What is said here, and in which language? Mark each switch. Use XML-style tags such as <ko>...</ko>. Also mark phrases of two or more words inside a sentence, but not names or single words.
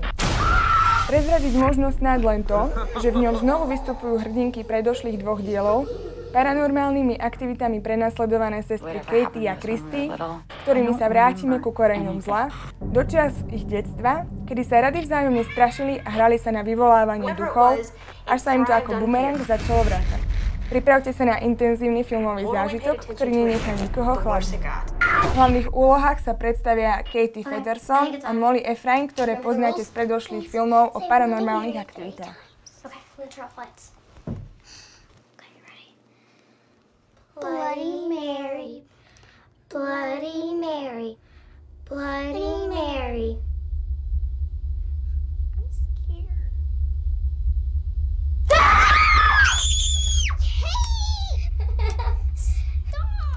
<sk>Prezradiť možno snáď len to, že v ňom znovu vystupujú hrdinky predošlých 2 dielov, paranormálnymi aktivitami prenasledované sestry Katie a Christy, ktorými sa vrátime ku koreňom zla, dočias ich detstva, kedy sa rady vzájomne strašili a hrali sa na vyvolávanie duchov, až sa im to ako bumerang začalo vrácať. Pripravte sa na intenzívny filmový zážitok, ktorý nenechá nikoho chladnúť. V hlavných úlohách sa predstavia Katie Featherston a Molly Efrain, ktoré poznáte z predošlých filmov o paranormálnych aktivitách.</sk> <en>Bloody Mary, Bloody Mary, Bloody Mary. I'm scared. Stop!</en>